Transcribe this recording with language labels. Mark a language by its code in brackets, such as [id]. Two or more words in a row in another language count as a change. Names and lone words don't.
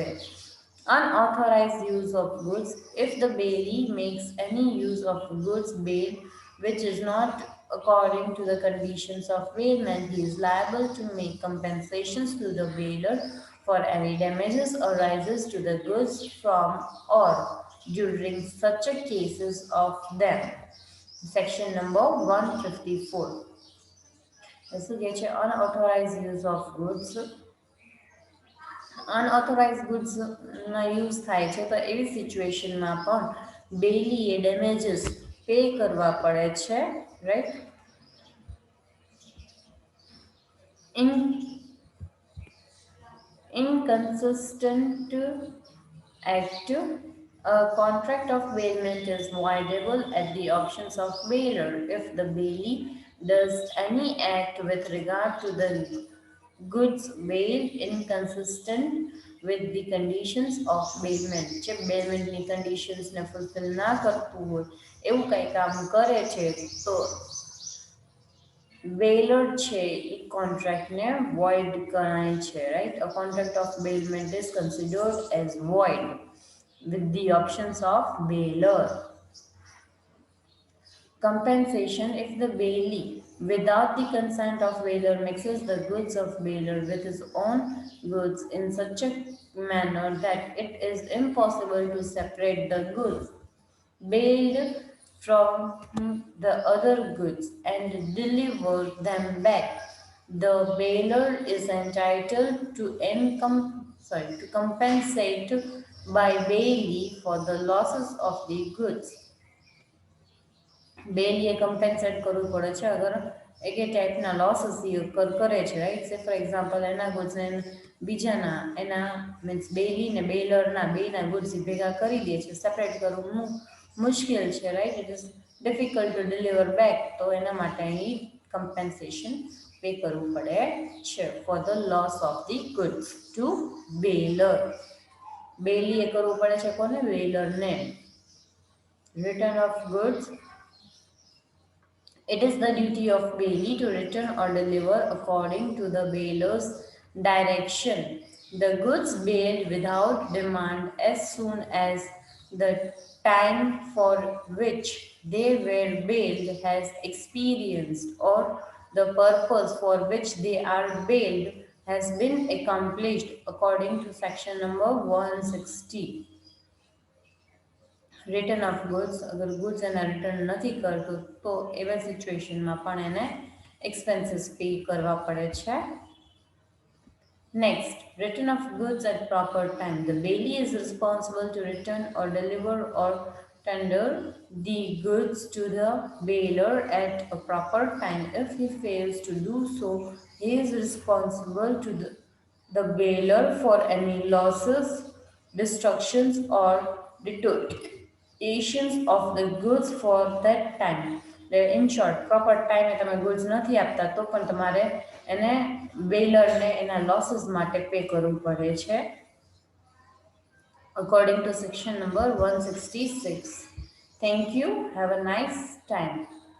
[en] Unauthorized use of goods. If the bailee makes any use of goods bailed which is not according to the conditions of bailment, he is liable to make compensations to the bailer for any damages arises to the goods from or during such a cases of them. Section number 154. [gu] શું કહે છે [en] unauthorized use of goods. [gu] અનઓથોરાઇઝ ગુડ્સના યુઝ થાય છે તો એવી સિચ્યુએશનમાં પણ બેલીએ [en] damages pay [gu] કરવા પડે છે, રાઈટ. [en] Inconsistent act. A contract of bailment is voidable at the options of bailer if the bailee does any act with regard to the goods bailed inconsistent with the conditions of bailment [gu] જે બેલમેન્ટની કન્ડિશન્સને ફૂલફિલ ના કરતું હોય એવું કંઈ કામ કરે છે તો બેલર છે એ કોન્ટ્રાક્ટને વોઇડ ગણાય છે રાઈટ [en] a contract of bailment is considered as void with the options of bailer. Compensation if the bailee, without the consent of bailer, mixes the goods of bailer with his own goods in such a manner that it is impossible to separate the goods bailed from the other goods and deliver them back. The bailer is entitled to to compensate by bailee for the losses of the goods. [gu] બેલીએ કમ્પેન્સેટ કરવું પડે છે અગર એક ટાઈપના લોસીસ કરે છે [en] right say for example [gu] એના ગુડ્સને બીજાના એના મીન્સ બેલી ને બેલરના બેના ગુડ્સ ભેગા કરી દે છે સેપરેટ કરવું મુશ્કેલ છે રાઈટ [en] it is difficult to deliver back [gu] તો એના માટે અહીં [en] compensation pay [gu] કરવું પડે છે [en] for the loss of the goods to bailer [gu] બેલીએ કરવું પડે છે કોને બેલરને [en] return of goods. It is the duty of bailee to return or deliver according to the bailer's direction the goods bailed without demand as soon as the time for which they were bailed has experienced or the purpose for which they are bailed has been accomplished according to section number 160. return of goods [gu] અગર ગુડ્સ એના રિટર્ન નથી કરતો તો એવા સિચ્યુએશનમાં પણ એને [en] expenses pay [gu] કરવા પડે છે. [en] Next, return of goods at proper time. The bailee is responsible to return or deliver or tender the goods to the bailer at a proper time. If he fails to do so, he is responsible to the bailer for any losses, destructions or deteriorations of the goods for that time. In short, proper time [gu] તમે goods નથી આપતા તો પણ તમારે એને બેલરને એના લોસીસ માટે પે કરવું પડે છે [en] according to section number 166. Thank you. Have a nice time.